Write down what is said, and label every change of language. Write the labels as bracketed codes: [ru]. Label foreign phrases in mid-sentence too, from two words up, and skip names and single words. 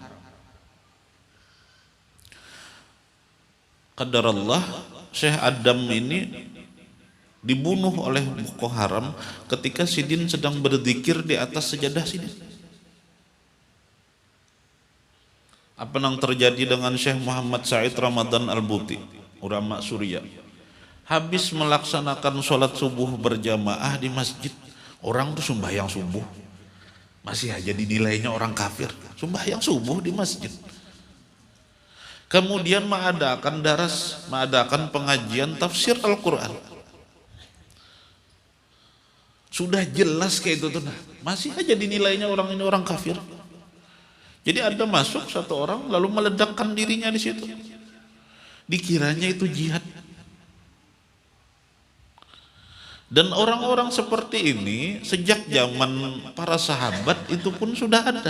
[id] Qadarullah Syekh Adam ini dibunuh oleh Boko Haram ketika Sidin sedang berzikir di atas sejadah Sidin. Apa yang terjadi dengan Syekh Muhammad Said Ramadan Al-Buti, ulama Suriah? Habis melaksanakan sholat subuh berjamaah di masjid, orang tuh sembahyang subuh masih aja dinilainya orang kafir, sembahyang subuh di masjid. Kemudian mengadakan pengajian tafsir Al-Quran. Sudah jelas kayak itu tuh, masih aja dinilainya orang ini orang kafir. Jadi ada masuk satu orang lalu meledakkan dirinya di situ. Dikiranya itu jihad. Dan orang-orang seperti ini sejak zaman para sahabat itu pun sudah ada.